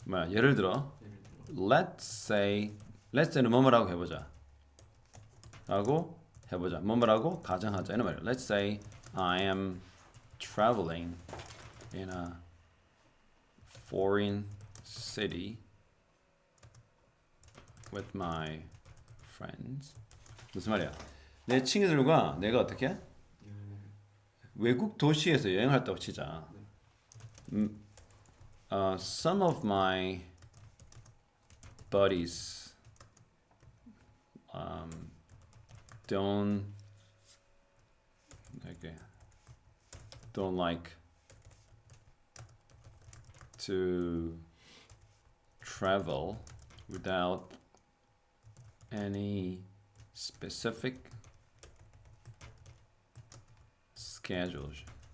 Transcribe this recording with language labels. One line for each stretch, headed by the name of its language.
Korean: 예를 들어
English: let's say
Korean: 는 뭐뭐라고 해보자. 라고 해보자. 뭐뭐라고 가정하자. 이런 말이야.
English: Let's say I am traveling in a foreign city with my friends.
Korean: 무슨 말이야? 내 친구들과 내가 어떻게? 외국 도시에서 여행했다고 치자.
English: Some of my buddies don't like to travel without any specific schedules.